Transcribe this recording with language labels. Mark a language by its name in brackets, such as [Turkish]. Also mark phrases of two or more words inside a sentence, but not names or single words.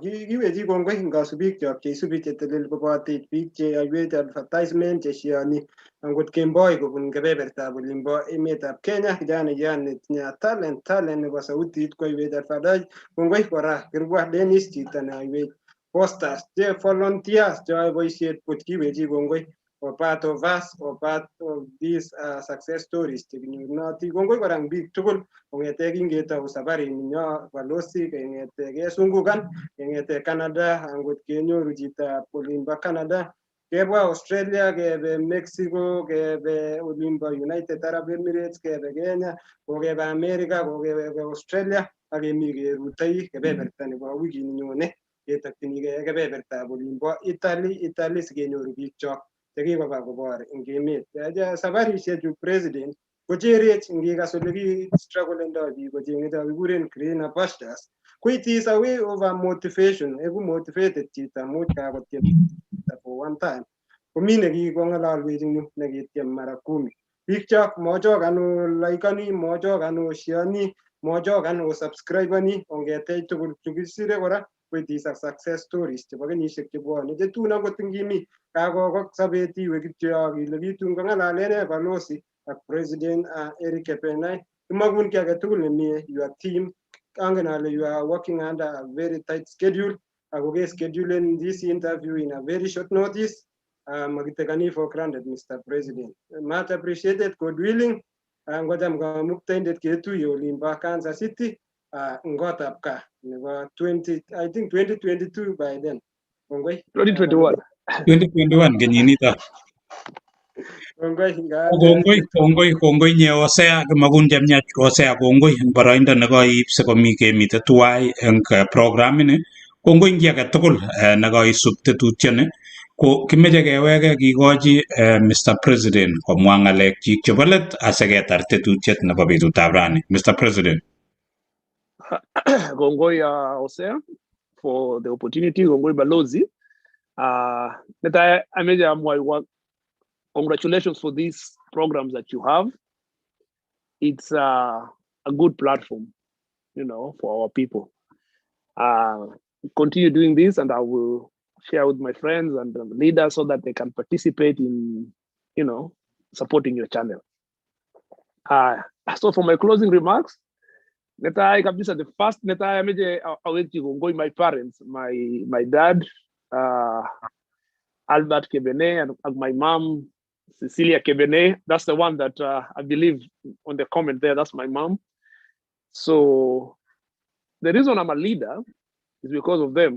[Kalenjin] Kiwechi kongoi kasubik chok cheisubi chetelel kobotech biik cheyoiwech advertisement cheshioni angot kemboi kobun kebebertab olimbo emetab Kenya, kijana netinye talent nebo sautit koiwech advertise. Kongoi kora kirwa Dennis chito neyoiwech posters che volunteers cheyoe boisiet kot kiwechi kongoi. [English] or part of us or part of these success stories. [Kalenjin] Noti kongoi korang big tugul kongete kingetau safari ninyo balozi kengete kesungukan kengete Canada angot kenyoru chito olimbo Canada kebwa Australia kebe Mexico kebe olimbo United Arab Emirates kebe Kenya kokebe America kokebe Australia ak kemi kerutoi kebeberta nebo wikit ninyone ketokchinigei kebebertab olimbo Italy sikenyoru biikchok chekikoba kobor eng emet. Safarisiechu president kocherech ngikas ole ki strugglendoi biik kocheng'e cho kikuren [English] greener pastures [Kalenjin] ko [English] it is a way of motivation [Kalenjin] eku motivated chito much kakotiem [English] for one time [Kalenjin] komi nekikong'ololwech eng yu nekitiem mara 10 biikchok mochokan olaikani mochokan oshioni mochokan osubscribeni ongetech tugul chukisire kora ko [English] it is a success stories [Kalenjin] chebo kenyisiek chebwone chetun akot ngimi kakokok sobet iwe kityo ile kitun kong'alale balozi ak president Erick Kebenei imakun ki age tugul nemie [English] your team [Kalenjin] angen ale [English] you are working under a very tight schedule [Kalenjin] ako ke schedulen this interview [English] in a very short notice [Kalenjin] makitekani [English] for granted Mr. President. Much appreciated, God willing. [Kalenjin] Ngoja muktaindet ketuye olimbo Kansas City Gotbgaa nebo 2022 [English] by then. [Kalenjin] Kongoi. 2021. 2021 kenyinito. Kongoi nye Osea magun jamnya Osea kongoi eng boroindo nekoib sikomi kemite tuwai eng program ini. Kongoi ngi age tugul nekoisub tetutioni ko kimeche keweke kikochi Mr. President komwa ng'alekchik chebo let asiketar tetutiet nebo betutab rani. Mr. President. [English] Kongoi Osea for the opportunity. [Kalenjin] Kongoi Balozi. Netai ameche amwaiwa [English] congratulations for these programs that you have. It's a good platform, for our people. Continue doing this, and I will share with my friends and the leaders so that they can participate in, supporting your channel. So for my closing remarks, [Kalenjin] netai kabisa [English] the first [Kalenjin] netai ameje aweki kongoi [English] my parents, my dad, Albert Kebenei, and my mom, Cecilia Kebenei. That's the one that I believe on the comment there, that's my mom. So the reason I'm a leader is because of them.